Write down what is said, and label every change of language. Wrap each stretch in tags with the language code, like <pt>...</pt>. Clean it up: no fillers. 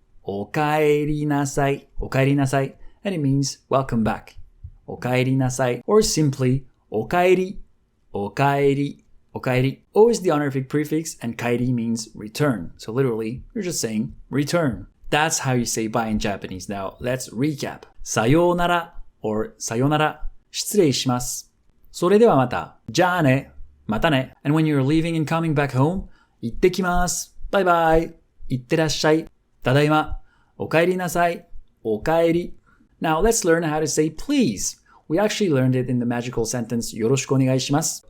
<ja>おかえりなさい。おかえりなさい.</ja> <en>And it means, welcome back.</en> <ja>おかえりなさい. Or simply, おかえり。おかえり。おかえり.</ja> <en>O is the honorific prefix, and kaeri means return. So literally, you're just saying, return. That's how you say bye in Japanese. Now, let's recap.</en> <ja>さようなら or さようなら。失礼します。それではまた。じゃあね。またね.</ja> <en>And when you're leaving and coming back home,</en> <ja>行ってきます。バイバイ。行ってらっしゃい。ただいま。おかえりなさい。おかえり.</ja> <en>Now let's learn how to say please. We actually learned it in the magical sentence</en> <ja>よろしくお願いします.</ja>